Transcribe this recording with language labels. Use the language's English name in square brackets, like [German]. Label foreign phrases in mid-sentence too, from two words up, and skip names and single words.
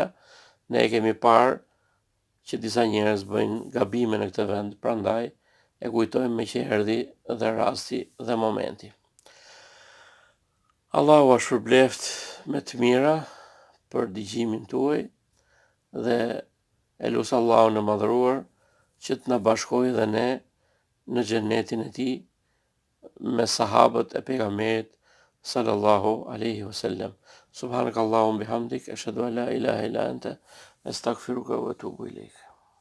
[Albanian] Ne e kemi parë që disa njerëz bëjnë gabime në këtë vend, prandaj e kujtojmë me që erdhi dhe rasti dhe momenti. Allahu a shpërbleft me të mira për dëgjimin tuaj dhe e lut Allahun e madhëruar që të na bashkojë dhe ne në xhenetin e tij me sahabët e pejgamberit [Arabic] صلى الله عليه وسلم. سبحانك اللهم بحمدك أشهد أن لا إله إلا أنت أستغفرك وأتوب إليك.